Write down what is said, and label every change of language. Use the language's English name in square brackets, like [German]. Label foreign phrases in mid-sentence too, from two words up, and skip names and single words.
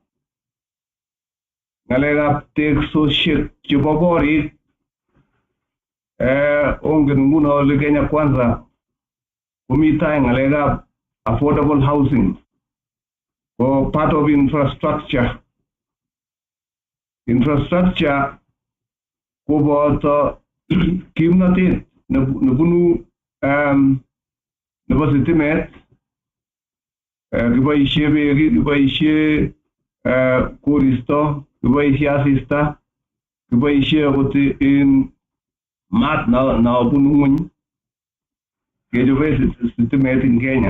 [Kalenjin] ngalekab teksosiek chebo korik ongen nguno ole Kenya Kwanza komi tai ngalekab [English] affordable housing [Kalenjin] ko [English] part of infrastructure [Kalenjin] koboto kimnatet nebunu nebo sitimet kiboishe beek kiboishe koristo kiboishe asista kiboishe akot in maat na bunu ng'weny kechobe sitimet in Kenya.